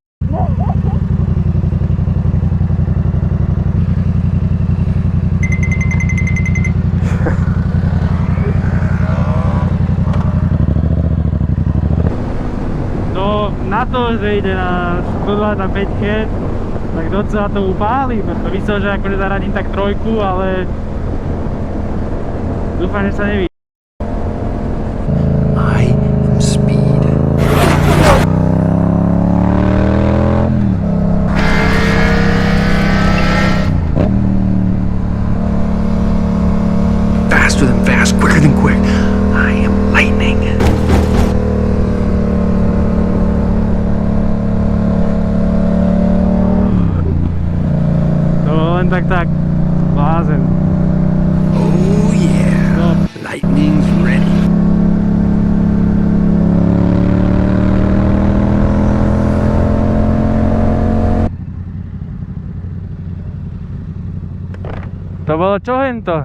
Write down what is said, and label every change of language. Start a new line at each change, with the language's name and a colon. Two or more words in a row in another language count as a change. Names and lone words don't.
Slovak: No na to, že ide na 125-ke, tak docela to upálí, preto myslel, že akože zaradím tak trojku, ale dúfam, že sa neví.
English: I am speed. Faster than fast, quicker than quick. I am lightning.
Slovak: Tak, blázen.
English: Oh yeah,
Slovak: No.
English: lightning's ready.
Slovak: To bolo čo hento?